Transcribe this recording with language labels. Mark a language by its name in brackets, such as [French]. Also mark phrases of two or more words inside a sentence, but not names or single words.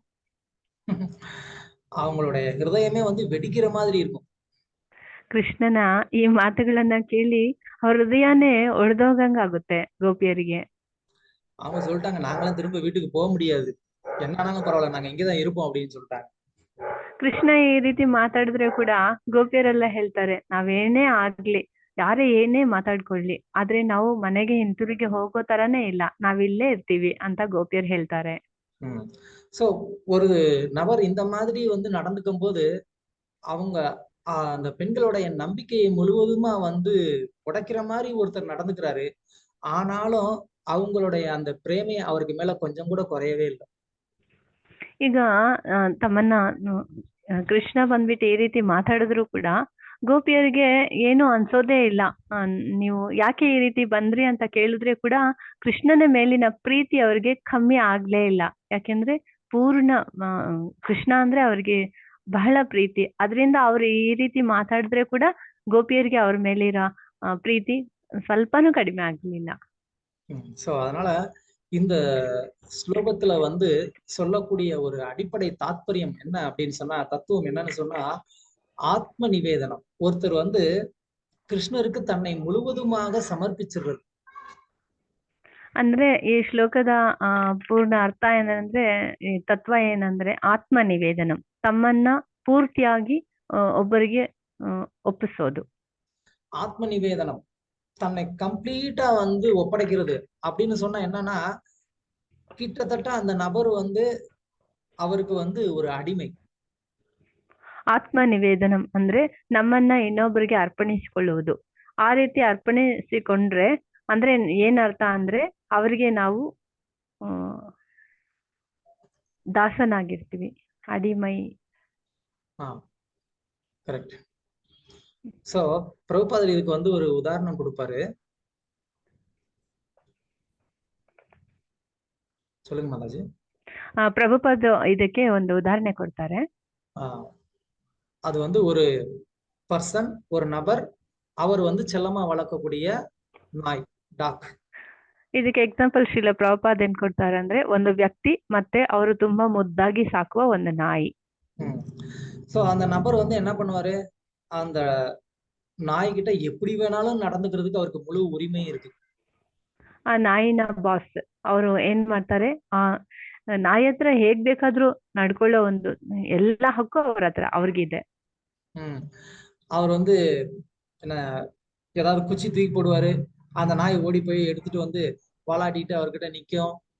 [Tamil] அவங்களுடைய ஹிருதயமே வந்து வெடிக்கிற மாதிரி இருக்கும். [Kannada] ಕೃಷ್ಣನ ಈ ಮಾತುಗಳನ್ನ ಕೇಳಿ ಅವ್ರ ಹೃದಯನೇ ಒಡೆದೋಗಂಗ ಆಗುತ್ತೆ ಗೋಪಿಯರಿಗೆ. [Tamil] அவங்க சொல்லிட்டாங்க, நாங்களாம் திரும்ப வீட்டுக்கு போக முடியாது, என்னாலும் பரவாயில்ல, நாங்க இங்கதான் இருப்போம் அப்படின்னு சொல்லிட்டாங்க. [Kannada] ಕೃಷ್ಣ ಈ ರೀತಿ ಮಾತಾಡಿದ್ರೆ ಕೂಡ ಗೋಪಿಯರೆಲ್ಲ ಹೇಳ್ತಾರೆ, ನಾವೇನೇ ಆಗ್ಲಿ, ಯಾರೇ ಏನೇ ಮಾತಾಡ್ಕೊಳ್ಳಿ, ಆದ್ರೆ ನಾವು ಮನೆಗೆ ಹಿಂತಿರುಗಿ ಹೋಗೋ ತರನೇ ಇಲ್ಲ, ನಾವಿಲ್ಲೇ ಇರ್ತೀವಿ ಅಂತ ಗೋಪಿಯರ್ ಹೇಳ್ತಾರೆ. [Tamil] சோ ஒரு நபர் இந்த மாதிரி வந்து நடந்துக்கும் போது அவங்க அந்த பெண்களுடைய நம்பிக்கையை முழுவதுமா வந்து உடைக்கிற மாதிரி ஒருத்தர் நடந்துக்கிறாரு. ஆனாலும் அவங்களுடைய அந்த பிரேமை அவருக்கு மேல கொஞ்சம் கூட குறையவே இல்லை. [Kannada] ಈಗ ತಮ್ಮನ್ನ ಕೃಷ್ಣ ಬಂದ್ಬಿಟ್ಟು ಈ ರೀತಿ ಮಾತಾಡಿದ್ರು ಕೂಡ ಗೋಪಿಯರಿಗೆ ಏನು ಅನ್ಸೋದೇ ಇಲ್ಲ. ನೀವು ಯಾಕೆ ಈ ರೀತಿ ಬಂದ್ರಿ ಅಂತ ಕೇಳಿದ್ರೆ ಕೂಡ ಕೃಷ್ಣನ ಮೇಲಿನ ಪ್ರೀತಿ ಅವ್ರಿಗೆ ಕಮ್ಮಿ ಆಗ್ಲೇ ಇಲ್ಲ. ಯಾಕೆಂದ್ರೆ ಪೂರ್ಣ ಕೃಷ್ಣ ಅಂದ್ರೆ ಅವ್ರಿಗೆ ಬಹಳ ಪ್ರೀತಿ. ಅದರಿಂದ ಅವ್ರು ಈ ರೀತಿ ಮಾತಾಡಿದ್ರೆ ಕೂಡ ಗೋಪಿಯರಿಗೆ ಅವ್ರ ಮೇಲಿರೋ ಪ್ರೀತಿ ಸ್ವಲ್ಪನೂ ಕಡಿಮೆ ಆಗ್ಲಿಲ್ಲ. [Tamil] சோ அதனால இந்த ஸ்லோகத்துல வந்து சொல்லக்கூடிய ஒரு அடிப்படை தாத்பரியம் என்ன அப்படின்னு சொன்னா, தத்துவம் என்னன்னு சொன்னா, ஆத்ம நிவேதனம். ஒருத்தர் வந்து கிருஷ்ணருக்கு தன்னை முழுவதுமாக ಸಮರ್ಪಿಸಿರೋದು. [Kannada] ಅಂದ್ರೆ ಈ ಶ್ಲೋಕದ ಪೂರ್ಣ ಅರ್ಥ ಏನಂದ್ರೆ, ಈ ತತ್ವ ಏನಂದ್ರೆ ಆತ್ಮ ನಿವೇದನಂ, ತಮ್ಮನ್ನ ಪೂರ್ತಿಯಾಗಿ ಒಬ್ಬರಿಗೆ ಒಪ್ಪಿಸೋದು. [Tamil] ஆத்ம நிவேதனம், தன்னை கம்ப்ளீட்டா வந்து ஒப்படைக்கிறது அப்படின்னு சொன்னா என்னன்னா, கிட்டத்தட்ட அந்த நபர் வந்து அவருக்கு வந்து ஒரு அடிமை. [Kannada] ಆತ್ಮ ನಿವೇದನಂ ಅಂದ್ರೆ ನಮ್ಮನ್ನ ಇನ್ನೊಬ್ಬರಿಗೆ ಅರ್ಪಣಿಸಿಕೊಳ್ಳುವುದು. ಆ ರೀತಿ ಅರ್ಪಣಿಸಿಕೊಂಡ್ರೆ ಅಂದ್ರೆ ಏನ್ ಅರ್ಥ ಅಂದ್ರೆ ಅವರಿಗೆ ನಾವು ದಾಸನಾಗಿರ್ತೀವಿ, ಅಡಿಮೈ. [Tamil] கரெக்ட். சோ பிரபுபாதர் இதுக்கு வந்து ஒரு உதாரணம் கொடுப்பாரு. சொல்லுங்க மாதாஜி. [Kannada] ಪ್ರಭುಪಾದ ಇದಕ್ಕೆ ಒಂದು ಉದಾಹರಣೆ ಕೊಡ್ತಾರೆ. [Tamil] அது வந்து ஒரு பர்சன், ஒரு நபர், அவர் வந்து செல்லமா வளர்க்கக்கூடிய நாய், டாக். [Kannada] ಇದಕ್ಕೆ ಎಕ್ಸಾಂಪಲ್ ಶ್ರೀಲ ಪ್ರಭುಪಾದ ಏನ್ ಕೊಡ್ತಾರೆ ಅಂದ್ರೆ, ಒಂದು ವ್ಯಕ್ತಿ ಮತ್ತೆ ಅವರು ತುಂಬಾ ಮುದ್ದಾಗಿ ಸಾಕುವ ಒಂದು ನಾಯಿ. [Tamil] சோ அந்த நபர் வந்து என்ன பண்ணுவாரு, அந்த நாய்கிட்ட எப்படி வேணாலும் நடந்துக்கிறதுக்கு அவருக்கு முழு உரிமை இருக்கு. [Kannada] ಆ ನಾಯಿನ ಬಾಸ್ ಅವರು ಏನ್ ಮಾಡ್ತಾರೆ, ಆ ನಾಯಿ ಹತ್ರ ಹೇಗ್ ಬೇಕಾದ್ರೂ ನಡ್ಕೊಳ್ಳೋ ಒಂದು ಎಲ್ಲಾ ಹಕ್ಕು ಅವ್ರ ಹತ್ರ ಅವ್ರಿಗಿದೆ. [Tamil] அவர் வந்து என்ன ஏதாவது குச்சி தூக்கி போடுவாரு, அந்த நாய் ஓடி போய் எடுத்துட்டு வந்து வாலாட்டிட்டு அவர்கிட்ட நிக்கும்.